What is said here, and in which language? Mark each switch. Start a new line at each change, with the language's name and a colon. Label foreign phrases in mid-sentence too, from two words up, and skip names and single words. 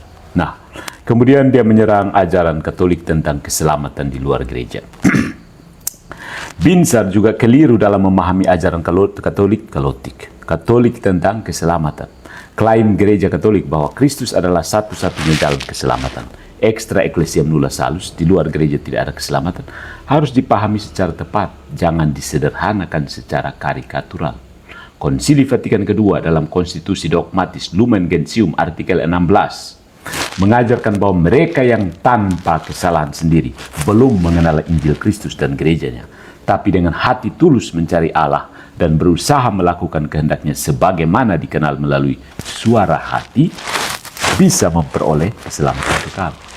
Indonesian: Nah, kemudian dia menyerang ajaran Katolik tentang keselamatan di luar gereja. Binzer juga keliru dalam memahami ajaran Katolik tentang keselamatan. Klaim gereja Katolik bahwa Kristus adalah satu-satunya jalan keselamatan,
Latin: extra ecclesiam nulla salus,
Indonesian: di luar gereja tidak ada keselamatan, harus dipahami secara tepat, jangan disederhanakan secara karikatural. Konsili Vatikan II dalam konstitusi dogmatis Lumen Gentium artikel 16 mengajarkan bahwa mereka yang tanpa kesalahan sendiri belum mengenal Injil Kristus dan gerejanya, tapi dengan hati tulus mencari Allah dan berusaha melakukan kehendaknya sebagaimana dikenal melalui suara hati, bisa memperoleh keselamatan kekal.